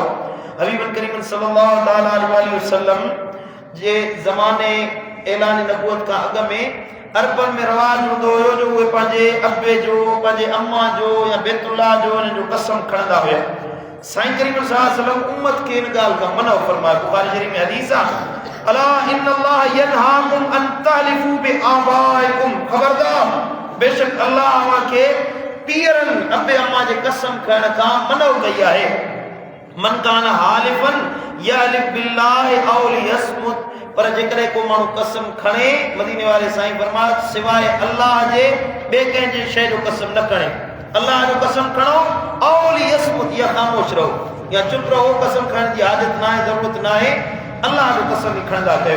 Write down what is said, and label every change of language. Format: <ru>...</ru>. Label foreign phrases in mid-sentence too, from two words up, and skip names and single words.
<sd>हबीब करीम</sd> <ar>صلى الله تعالى عليه وسلم</ar> <sd>जे ज़माने ऐलान नबूवत खां अॻु में अरबन में रवाज हूंदो हुयो जो उहे पंहिंजे अबे जो, पंहिंजे अम्मा जो या बैतुल्लाह जो उन्हनि जो कसम खणंदा हुया। साईं करीम</sd> <ar>صلى الله عليه وسلم</ar> <sd>उम्मत खे इन ॻाल्हि खां मना फरमायो। बुखारी शरीफ में हदीस आहे,</sd> <ar>ألا إن الله ينهاكم أن تحلفوا بآبائكم,</ar> <sd>खबरदार बेशक अल्लाह अव्हां खे पीरनि अबे अम्मा जे कसम खणण खां मना कई आहे।</sd> <ar>من كان حالفا فليحلف بالله أو ليصمت,</ar> <sd>पर जेकॾहिं को माण्हू कसम खणे, मदीने वारे साईं फरमायो सिवाय अल्लाह जे ॿिए कंहिंजे शइ जो कसम न खणे। अल्लाह जो कसम खणो</sd> <ar>أو ليصمت,</ar> <sd>या ख़ामोश रहो या चुप रहो, कसम खणण जी आदत न आहे, ज़रूरत न आहे, अल्लाह जो कसम ई खणंदा कयो।</sd>